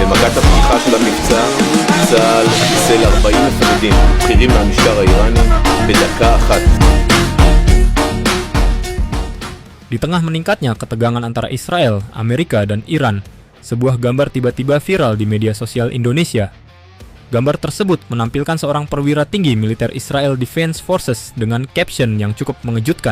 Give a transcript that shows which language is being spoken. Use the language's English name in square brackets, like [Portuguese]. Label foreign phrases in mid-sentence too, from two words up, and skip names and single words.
[Hebrew] בשעת הפתיחה של המבצע, צה"ל חיסל 40 מפקדים בכירים מהמשטר האיראני בדקה אחת. [Indonesian] Di tengah meningkatnya ketegangan antara Israel, Amerika, dan Iran, sebuah gambar tiba-tiba viral di media sosial Indonesia. Gambar tersebut menampilkan seorang perwira tinggi militer Israel Defense Forces dengan caption yang cukup mengejutkan.